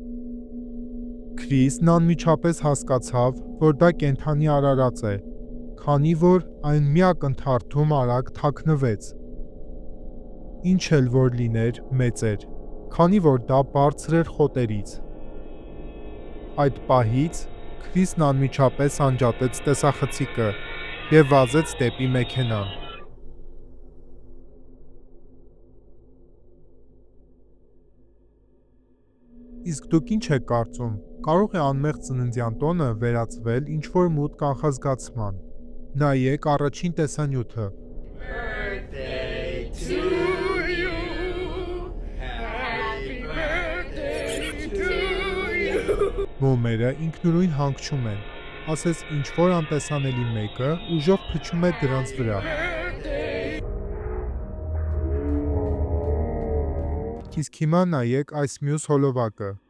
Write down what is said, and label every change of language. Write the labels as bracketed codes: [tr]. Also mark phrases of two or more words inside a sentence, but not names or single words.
[hy] Քրիսն անմիջապես հասկացավ, որ դա կենդանի արարած է, քանի որ այն մի ակնթարթում արագ թաքնվեց։ Ինչ էլ որ լիներ, մեծ էր, քանի որ դա բարձր էր խոտերից։ Այդ պահից Քրիսն անմիջապես անջատեց տեսախցիկը եւ վազեց դեպի մեքենան։ Իսկ դուք ինչ եք կարծում, կարող է անմեղ ծննդյան տոնը վերածվել ինչ-որ մութ կանխազգացման։ Նայեք առաջին տեսանյութը։ [en] Birthday to you. Happy birthday to you. [hy] Մոմերը ինքնուրույն հանգչում են, ասես ինչ-որ անտեսանելի մեկը ուժով փչում է դրանց վրա։ Իսկ հիմա նայեք այս մյուս հոլովակը։